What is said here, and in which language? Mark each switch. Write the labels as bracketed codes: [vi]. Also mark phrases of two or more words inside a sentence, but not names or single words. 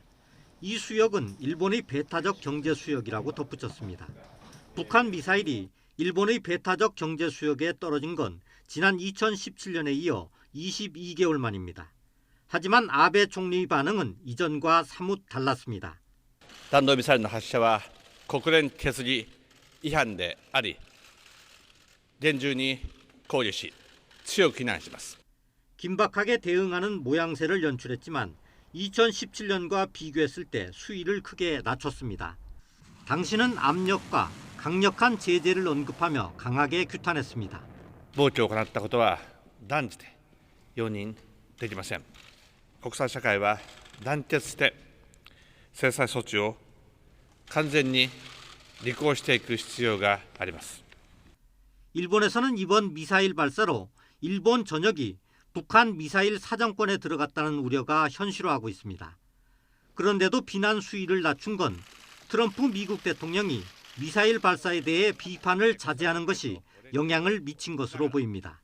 [ko] 이 수역은 일본의 배타적 경제 수역이라고 덧붙였습니다. 북한 미사일이 일본의 배타적 경제 수역에 떨어진 건 지난 2017년에 이어 22개월 만입니다. 하지만 아베 총리의 반응은 이전과 사뭇 달랐습니다. [ja] 弾道ミサイルの発射は国連決議違反であり、厳重に考慮し強く非難します。 [ko] 긴박하게 대응하는 모양새를 연출했지만 2017년과 비교했을 때 수위를 크게 낮췄습니다. 당신은 압력과 강력한 제재를 언급하며 강하게 규탄했습니다. [ja] 暴挙を行ったことは断じて容認できません。国際社会は団結して制裁措置を完全に履行していく必要があります。 [ko] 일본에서는 이번 미사일 발사로 일본 전역이 북한 미사일 사정권에 들어갔다는 우려가 현실화하고 있습니다. 그런데도 비난 수위를 낮춘 건 트럼프 미국 대통령이 미사일 발사에 대해 비판을 자제하는 것이 영향을 미친 것으로 보입니다.